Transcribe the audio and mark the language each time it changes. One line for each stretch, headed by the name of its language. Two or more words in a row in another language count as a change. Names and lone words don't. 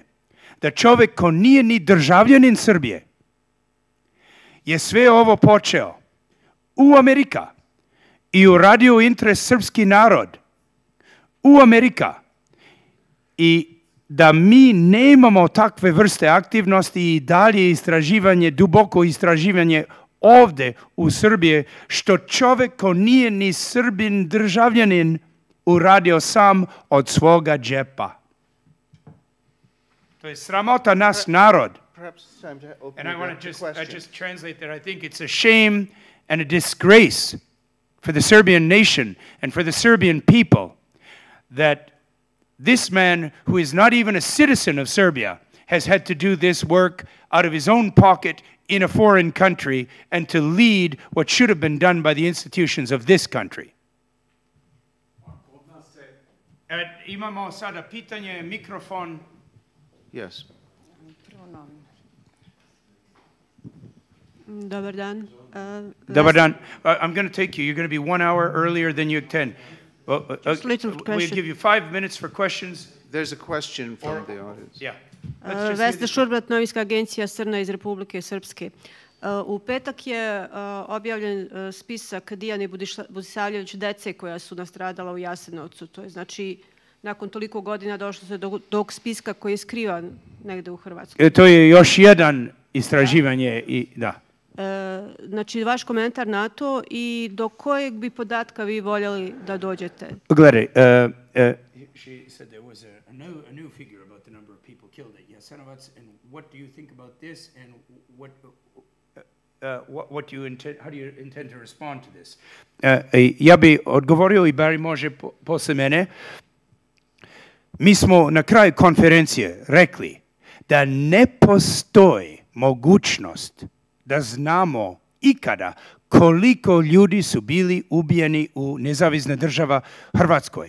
Serbian: da čovjek ko nije ni državljanin Srbije je sve ovo počeo u Amerika I uradio u interes srpski narod u Amerika I da mi nemamo takve vrste aktivnosti I dalje istraživanje, duboko istraživanje ovde u Srbije, što čovjek ko nije ni Srbin državljanin uradio sam od svoga džepa. To je sramota nas narod.
English: And I want to just translate that. I think it's a shame and a disgrace for the Serbian nation and for the Serbian people that this man, who is not even a citizen of Serbia, has had to do this work out of his own pocket in a foreign country and to lead what should have been done by the institutions of this country.
Serbian: Imamo sada pitanje, mikrofon.
English: Yes.
Serbian: Dobar dan. Dobar dan.
English: I'm going to take you. You're going to be 1 hour earlier than you intend. We'll give you 5 minutes for questions. There's a question from the audience. Yeah.
Serbian: Vesna Šurbrat, novinska agencija Srna iz Republike Srpske. U petak je objavljen spisak Dijane Budisavljević dece koja su nastradala u Jasenovcu. To je znači nakon toliko godina došlo se do tog spiska koji je skrivan negde u Hrvatskoj. To je još jedan istraživanje I da. Znači, vaš komentar na to I do kojeg bi podatka vi voljeli da dođete? Gledaj,
English: she said there was a new figure about the number of people killed at Jasenovac, and what do you think about this, and what do you intend, how do you intend to respond to this?
Serbian: Ja bi odgovorio i Bari može posle mene. Mi smo na kraju konferencije rekli da ne postoji mogućnost da znamo ikada koliko ljudi su bili ubijeni u nezavisna država Hrvatskoj.